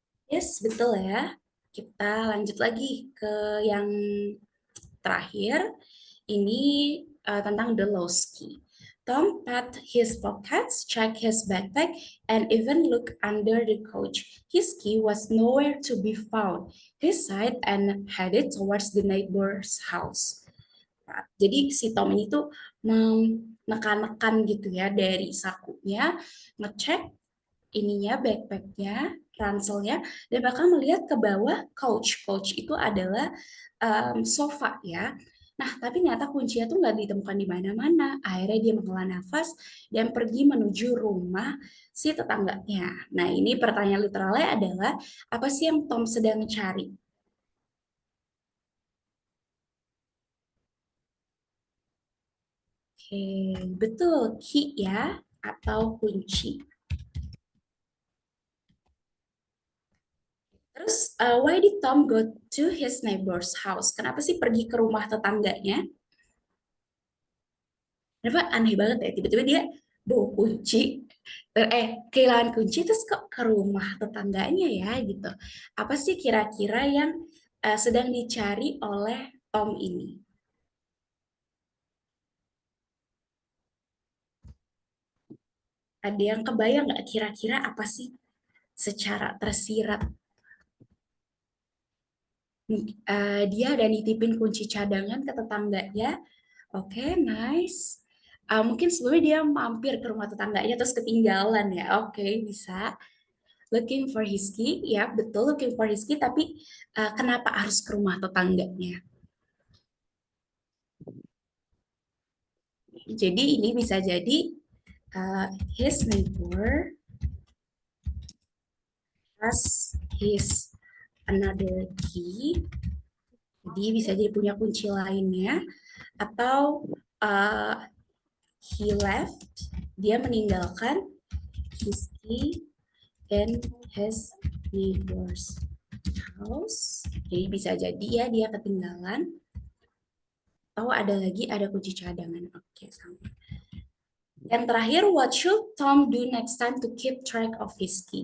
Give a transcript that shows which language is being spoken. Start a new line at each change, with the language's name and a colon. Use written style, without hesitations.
Indonesian: Yes, betul ya. Kita lanjut lagi ke yang terakhir. Ini tentang
English: the lost key. Tom pat his pockets, checked his backpack, and even looked under the couch. His key was nowhere to be found. He sighed and headed towards the neighbor's house.
Indonesian: Nah, jadi si Tom ini tuh menekan-nekan gitu ya dari sakunya, ngecek ininya backpacknya, ranselnya, dan bahkan melihat ke bawah couch. Couch itu adalah sofa ya. Nah, tapi ternyata kuncinya tuh nggak ditemukan di mana-mana. Akhirnya dia menghela nafas dan pergi menuju rumah si tetangganya. Nah, ini pertanyaan literalnya adalah, apa sih yang Tom sedang cari? Oke, betul, key ya, atau kunci. Terus,
English: why did Tom go to his neighbor's house?
Indonesian: Kenapa sih pergi ke rumah tetangganya? Kenapa aneh banget ya, tiba-tiba dia bawa kunci, kehilangan kunci, terus kok ke rumah tetangganya ya, gitu. Apa sih kira-kira yang sedang dicari oleh Tom ini? Ada yang kebayang nggak kira-kira apa sih secara tersirat? Dia ada nitipin kunci cadangan ke tetangganya. Oke, nice. Mungkin sebelumnya dia mampir ke rumah tetangganya terus ketinggalan ya. Oke, bisa.
English: Looking for his key,
Indonesian: ya betul,
English: looking for his key,
Indonesian: tapi kenapa harus ke rumah tetangganya? Jadi ini bisa jadi uh,
English: his neighbor has his another key,
Indonesian: jadi bisa jadi punya kunci lainnya, atau uh,
English: he left,
Indonesian: dia meninggalkan
English: his key in his neighbor's house.
Indonesian: Jadi bisa jadi ya dia ketinggalan. Oh, ada lagi, ada kunci cadangan. Oke, sama. Yang terakhir,
English: what should Tom do next time to keep track of his key?